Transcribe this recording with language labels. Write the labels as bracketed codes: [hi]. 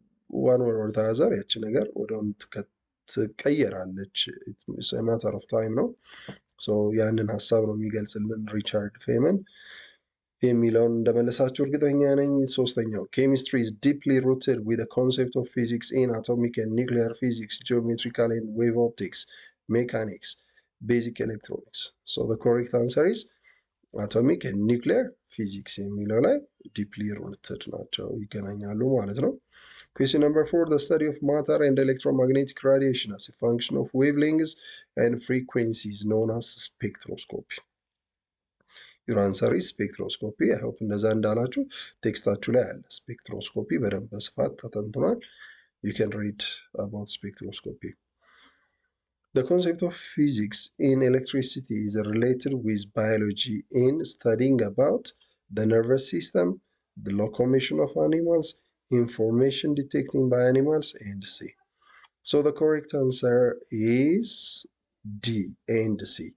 [am] ዋን ወር ታዘር ያቺ ነገር ወደውን ትቀየራለች። ማተር ኦፍ ታይም ነው። ያንን ሀሳብ ነው የሚገልጽልን ሪቻርድ ፌመን የሚለውን እንደመለሳችሁ እርግጠኛ ነኝ። ሶስተኛው ኬሚስትሪ [en] is deeply rooted with the concept of physics in atomic and nuclear physics, geometrical and wave optics, mechanics, basic electronics. So the correct answer is atomic and nuclear physics [am] የሚለው ላይ ዲፕሊ ሩትድ ናቸው፣ ይገናኛሉ ማለት ነው። [en] Question number 4. The study of matter and electromagnetic radiation as a function of wavelengths and frequencies known as spectroscopy. Your answer is spectroscopy. I hope [am] እንደዛ እንዳላችሁ ቴክስታችሁ ላይ አለ። ስፔክትሮስኮፒ በደንብ በስፋት ተተንትኗል። [en] You can read about spectroscopy. The concept of physics in electricity is related with biology in studying about the nervous system, the locomotion of animals, information detecting by animals, and C. So the correct answer is D and C.